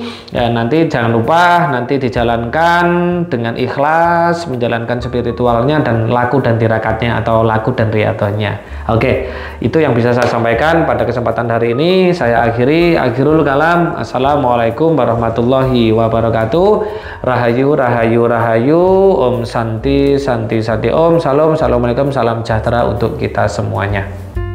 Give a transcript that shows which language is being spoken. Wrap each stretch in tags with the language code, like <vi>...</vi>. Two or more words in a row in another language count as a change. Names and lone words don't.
<id>Ya, nanti jangan lupa nanti dijalankan dengan ikhlas, menjalankan spiritualnya dan laku dan tirakatnya atau laku dan riyadhahnya. Oke, itu yang bisa saya sampaikan pada kesempatan hari ini. Saya</id> <ar>آخر الكلام. السلام عليكم ورحمة الله وبركاته.</ar> <jv>Rahayu, rahayu, rahayu.</jv> <sa>ॐ शान्तिः शान्तिः शान्तिः.</sa> <id>Om, salam, assalamualaikum, salam sejahtera untuk kita semuanya.</id>